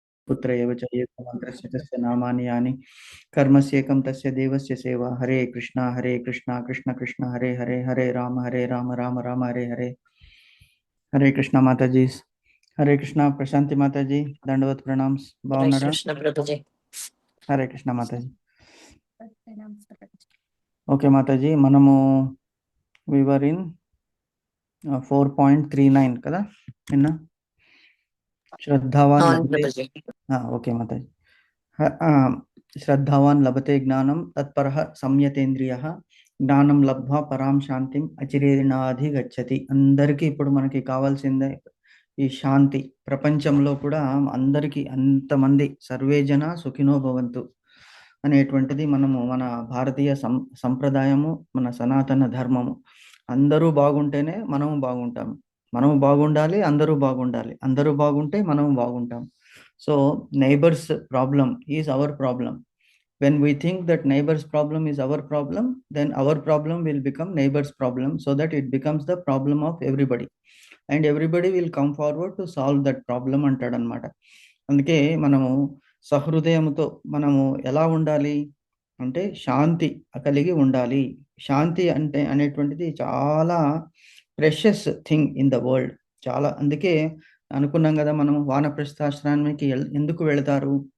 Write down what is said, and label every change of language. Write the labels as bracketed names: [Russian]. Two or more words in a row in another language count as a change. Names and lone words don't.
[Sanskrit] पुत्र एव च एकमन्त्रस्य तस्य नामानि यानि कर्मस्येकं तस्य देवस्य सेवा हरे कृष्णा कृष्ण कृष्ण हरे हरे हरे राम राम राम हरे हरे [Hindi] हरे कृष्णा माता जी हरे कृष्णा प्रशांति माता जी दंडवत प्रणाम हरे भावनारा कृष्ण प्रभु जी। हरे कृष्णा माता जी [Telugu] ఓకే మాతాజీ మనము [English] we are in [Telugu] 4.39 కదా నిన్న శ్రద్ధావాన్ అవును [Sanskrit] లభతే [Hindi] प्रभु जी। [Telugu] ఓకే మాతాజీ [Sanskrit] श्रद्धावान् लभते ज्ञानं तत्परः संयतेन्द्रियः ज्ञानं लब्ध्वा परां शान्तिं अचिरेणाधि गच्छति. [Telugu] అందరికీ ఇప్పుడు మనకి కావాల్సిందే ఈ శాంతి. ప్రపంచంలో కూడా అందరికీ అంతమంది [Sanskrit] सर्वे जन सुखिनो भवन्तु [Telugu] అనేటువంటిది మనము మన భారతీయ సంప్రదాయము, మన సనాతన ధర్మము. అందరూ బాగుంటేనే మనము బాగుంటాము. మనము బాగుండాలి, అందరూ బాగుండాలి. అందరూ బాగుంటే మనము బాగుంటాం. [English] so neighbours problem is our problem. When we think that neighbor's problem is our problem, then our problem will become neighbor's problem, so that it becomes the problem of everybody. And everybody will come forward to solve that problem అంటాడనమాట. [Telugu] అందుకే మనము సహృదయంతో మనము ఎలా ఉండాలి అంటే శాంతి కలిగి ఉండాలి. శాంతి అంటే అనేటువంటిది చాలా [English] precious thing in the world. [Telugu] చాలా అందుకే అనుకున్నాం కదా, మనం వానప్రస్థాశ్రమానికి ఎందుకు వెళతారు?